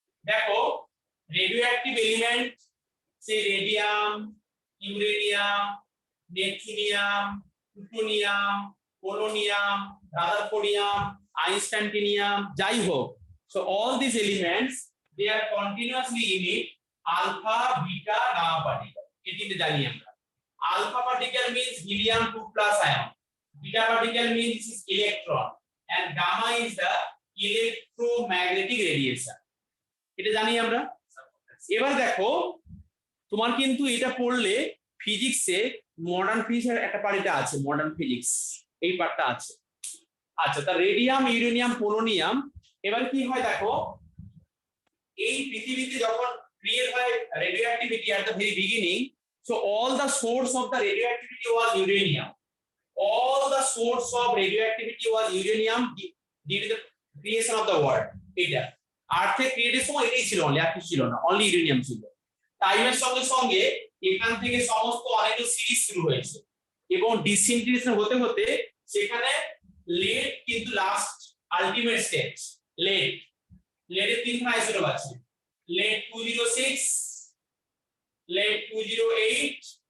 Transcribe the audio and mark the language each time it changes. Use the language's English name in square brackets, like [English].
[Bangla] দেখো radio active element সে radium, uranium, neptunium, plutonium, polonium, রাদারফোর্ডিয়াম, আইনস্টাইনিয়াম, যাই হোক, [English] so all these elements they are continuously emit alpha, beta, gamma particle। [Bangla] এটিকে জানি আমরা। [English] alpha particle means helium 2 plus ion, beta particle means this is electron, and gamma is the electromagnetic radiation। [Bangla] এটা জানি আমরা। এবার দেখো তোমার কিন্তু এটা পড়লে ফিজিক্সে মডার্ন ফিজিক্সের একটা পার্টটা আছে, মডার্ন ফিজিক্স এই পার্টটা আছে। আচ্ছা, তা রেডিয়াম, ইউরেনিয়াম, পোলোনিয়াম এবার কি হয় দেখো, এই পৃথিবীতে যখন ক্রিয়েট হয় radio activity [English] At the very beginning, so all the source of the radioactivity was uranium. all the source of radioactivity was uranium due to the creation of the world। [Bangla] এটা আর্থে ক্রিয়েটের সময় এটাই ছিল, only আর কিছু ছিল না, only uranium ছিল। টাইমের সঙ্গে সঙ্গে এখান থেকে সমস্ত অনেক সিরিজ শুরু হয়েছে এবং ডিসইন্টিগ্রেশন হতে হতে সেখানে লেট কিন্তু লাস্ট আলটিমেট স্টেজ লেট লেটের তিনখানা আইসোটোপ আছে লেট 206 লেট 208